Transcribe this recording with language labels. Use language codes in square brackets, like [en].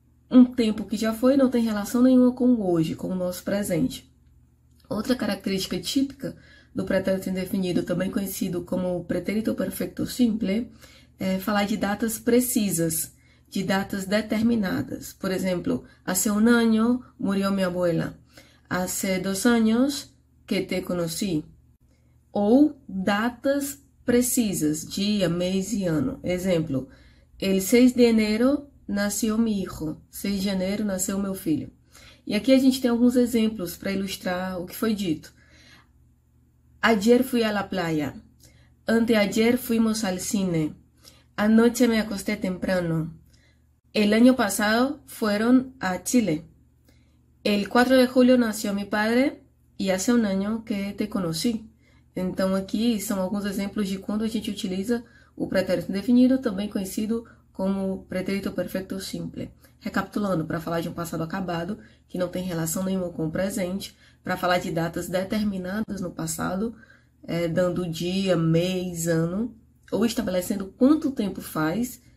[pt] Um tempo que já foi não tem relação nenhuma com o hoje, com o nosso presente. Outra característica típica do pretérito indefinido, também conhecido como pretérito perfeito simple, é falar de datas precisas, de datas determinadas. Por exemplo, [es] hace un año murió mi abuela. Hace 2 años que te conocí. [pt] Ou datas precisas, dia, mês e ano. [es] Exemplo, el 6 de enero nació mi hijo. [pt] 6 de janeiro nasceu meu filho. E aqui a gente tem alguns exemplos para ilustrar o que foi dito. [es] Ayer fui a la playa. Anteayer fuimos al cine. Anoche me acosté temprano. El año pasado fueron a Chile. El 4 de julio nació mi padre e hace un año que te conocí. [pt] Então, aqui são alguns exemplos de quando a gente utiliza o pretérito indefinido, também conhecido como pretérito perfeito simple. Recapitulando, para falar de um passado acabado, que não tem relação nenhuma com o presente, para falar de datas determinadas no passado, dando dia, mês, ano, ou estabelecendo quanto tempo faz.